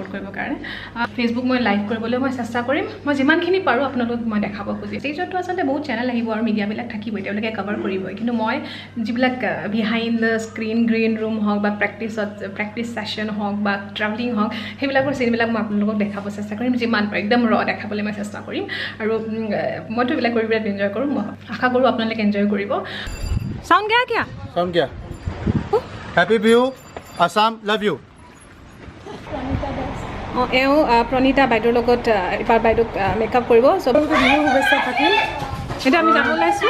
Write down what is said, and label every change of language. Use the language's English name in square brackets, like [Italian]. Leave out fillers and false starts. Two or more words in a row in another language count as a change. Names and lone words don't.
[Assamese] কৰিবৰ কাৰণে ফেসবুক মই লাইভ কৰিবলৈ মই চেষ্টা কৰিম মই যিমানখিনি পাৰো আপোনালোকক মই দেখাব খুজি ষ্টেজত আচলতে বহুত চেনেল আহিব আৰু মিডিয়া বিলাক থাকিব তেওঁলোকে কভাৰ কৰিব কিন্তু মই যিবিলাক [English] behind the screen green room [Assamese] হওক বা [English] practice session [Assamese] হওক বা ট্ৰাভেলিং হওক সেইবিলাকৰ চিনবিলাক মই আপোনালোকক দেখাব চেষ্টা কৰিম যিমান পাৰো একদম ৰ দেখাবলৈ মই চেষ্টা কৰিম আৰু মইতো এইবিলাক কৰি বিৰাট এনজয় কৰোঁ মই আশা কৰোঁ আপোনালোকে এনজয় কৰিব [Hindi] साउंड गया क्या साउंड गया [English] Happy Bihu Assam love you [Assamese] एओ प्रणीता বাইদেউৰ লগত এবাৰ বাইদেউক মেকআপ কৰিব সবকে বিহু শুভেচ্ছা থাকিল এটা আমি যাব লাইছো